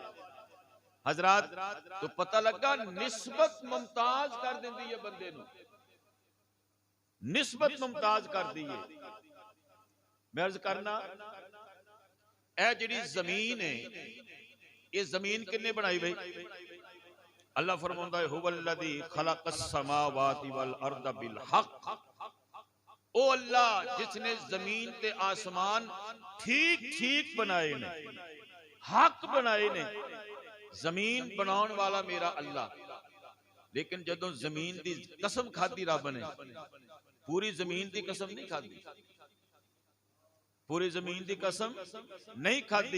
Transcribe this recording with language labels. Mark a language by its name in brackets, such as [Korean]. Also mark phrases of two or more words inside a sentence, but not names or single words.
[Punjabi] حضرات تو پتا لگا نسبت ممتاز کر دیندی ہے بندے نوں، نسبت ممتاز کر دی ہے. میں عرض کرنا اے جیہڑی زمین ہے، یہ زمین کنے بنائی بھائی? اللہ فرماندا ہے [Arabic] هو الذي خلق السماوات والأرض بالحق. [Punjabi] او اللہ جس نے زمین تے آسمان ٹھیک ٹھیک بنائے نے، حق بنائے نے. زمین بنانے والا میرا اللہ. لیکن جدوں زمین دی قسم کھادی رب نے، پوری زمین دی قسم نہیں کھادی، پوری زمین دی قسم نہیں کھادی.